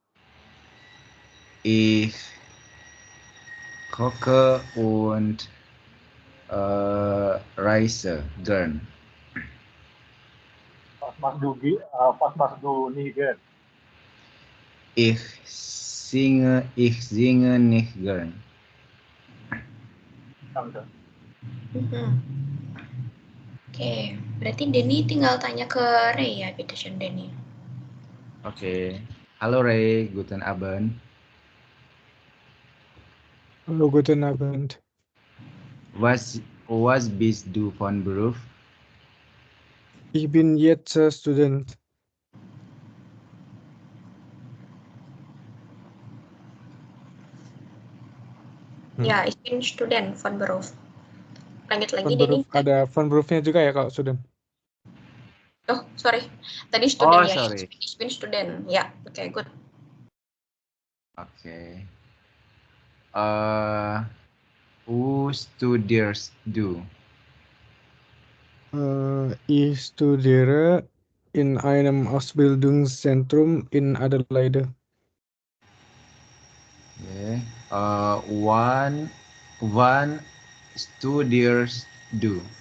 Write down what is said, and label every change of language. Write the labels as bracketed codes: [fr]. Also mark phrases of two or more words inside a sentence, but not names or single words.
[de] Ich koche und Reisegern. Was machst du nicht gern? Ich singe nicht gern. Danke. [id] Oke, berarti Denny tinggal tanya ke Ray ya, bitteschön Denny. [de] Oke. Halo Ray, guten Abend. Hallo, guten Abend. Was bist du von Beruf? Ich bin jetzt Student. Ya, ich bin Student von Beruf. [id] Lanjut lagi [de] Von [id] Denny. Beruf, ada [de] von Berufnya [id] juga ya kalau student? Oh, sorry. Tadi student ya. sorry. [de] Ich bin Student. Ya, oke, good. [id] Oke. [de] Wo studierst du? Ich studiere in einem Ausbildungszentrum in Adelaide. Okay. Wann studierst du?